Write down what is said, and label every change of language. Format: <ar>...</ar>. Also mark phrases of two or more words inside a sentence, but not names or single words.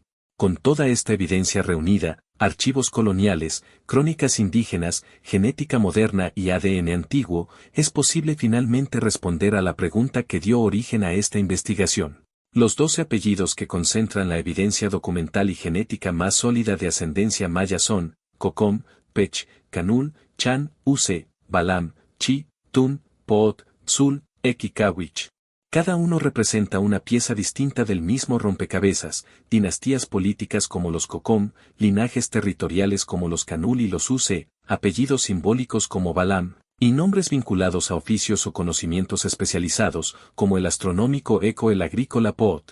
<es>Con toda esta evidencia reunida, archivos coloniales, crónicas indígenas, genética moderna y ADN antiguo, es posible finalmente responder a la pregunta que dio origen a esta investigación. Los 12 apellidos que concentran la evidencia documental y genética más sólida de ascendencia maya son Cocom, Pech, Canul, Chan, Use, Balam, Chi, Tun, Poot, Tzul, Ek y Kawich. Cada uno representa una pieza distinta del mismo rompecabezas, dinastías políticas como los Cocom, linajes territoriales como los Canul y los Use, apellidos simbólicos como Balam, y nombres vinculados a oficios o conocimientos especializados, como el astronómico Eco el agrícola Pot.</es>